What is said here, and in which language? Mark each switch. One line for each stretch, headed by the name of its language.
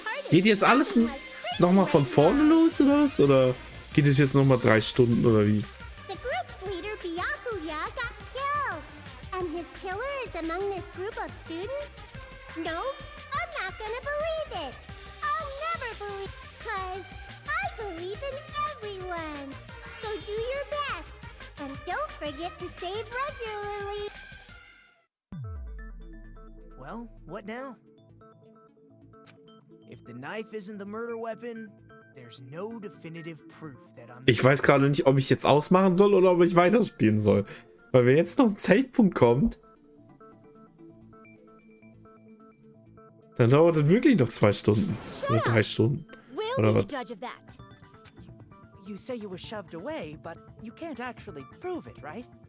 German: Geht jetzt alles nochmal von vorne los oder was? Oder geht es jetzt nochmal 3 Stunden oder wie?
English: The group's leader, Byakuya, got killed. And his killer is among this group of students? No, I'm not gonna believe it. I'll never believe, cause I believe in everyone. So do your best. And don't forget to save regularly. Well, what now? If the knife isn't the murder weapon, there's no definitive proof that I'm...
German: Ich weiß gerade nicht, ob ich jetzt ausmachen soll oder ob ich weiterspielen soll. Weil wenn jetzt noch ein Savepunkt kommt, dann dauert das wirklich noch 2 Stunden. Oder 3 Stunden. Oder was?
English: You say you were shoved away, but you can't actually prove it, right?